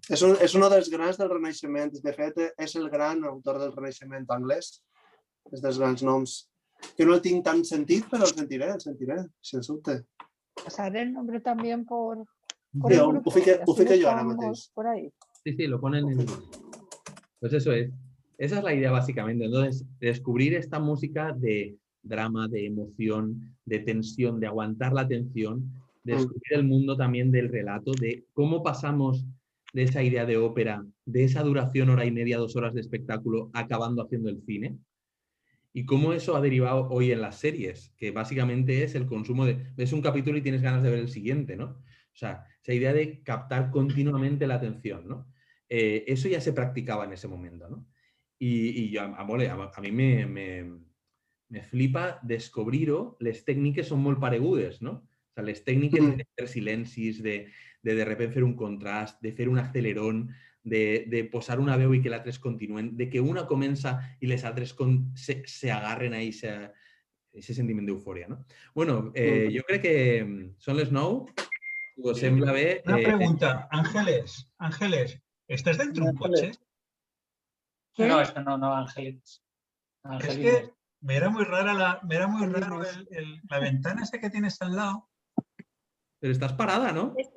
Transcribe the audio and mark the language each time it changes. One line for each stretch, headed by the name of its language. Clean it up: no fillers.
Catalan: És un dels grans del Renaixement. De fet, és el gran autor del Renaixement anglès. És dels grans noms. Que no el tinc tan sentit, però el sentiré, si el sobte.
Spanish: Pasaré el nombre también por
Catalan: Sí, ho fique jo ara mateix.
Spanish: Por ahí. Sí, lo ponen en... Pues eso es. Esa es la idea básicamente. Entonces, descubrir esta música de drama, de emoción, de tensión, de aguantar la tensión, descubrir el mundo también del relato, de cómo pasamos de esa idea de ópera, de esa duración 1 hora y media, 2 horas de espectáculo, acabando haciendo el cine. Y cómo eso ha derivado hoy en las series, que básicamente es el consumo de... Ves un capítulo y tienes ganas de ver el siguiente, ¿no? O sea, esa idea de captar continuamente la atención, ¿no? Eso ya se practicaba en ese momento, ¿no? Y a mí me flipa
Catalan: descobrir-ho, les tècniques són molt paregudes, no? O sea, les tècniques de fer silencis, de repente fer un contrast, de fer un accelerón, de posar una veu i que l'altres continuen, de que una comença i les altres
Spanish: se agarren a ese
Catalan: sentiment d'eufòria, no? Bueno, jo crec que són les 9. Us sembla bé...
Spanish: Una pregunta, Ángeles, ¿estás dentro de un coche? ¿Qué? No, esto no, Ángeles. Es que me era muy raro la ventana esa que tienes al lado. Pero estás parada, ¿no?